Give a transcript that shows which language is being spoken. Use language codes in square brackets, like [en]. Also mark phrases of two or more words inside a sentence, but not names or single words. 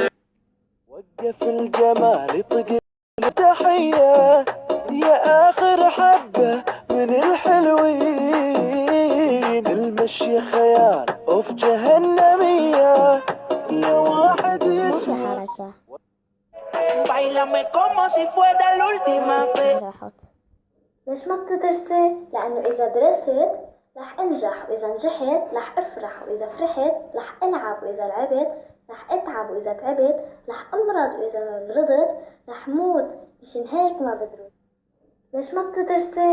[ar] وقف الجمال طق تحية يا آخر حبة من الحلوين. المشي خيال أوف جهنمية يا واحد يسمع. حركة [es] Báilame como si fuera la última vez. [ar] راحت. ليش ما بتدرسي؟ لأنه إذا درست رح أنجح، وإذا نجحت رح أفرح، وإذا فرحت رح ألعب، وإذا لعبت رح أتعب، وإذا تعبت رح أمرض، وإذا مرضت رح موت. مشان هيك ما بدرس. ليش ما بتدرسي؟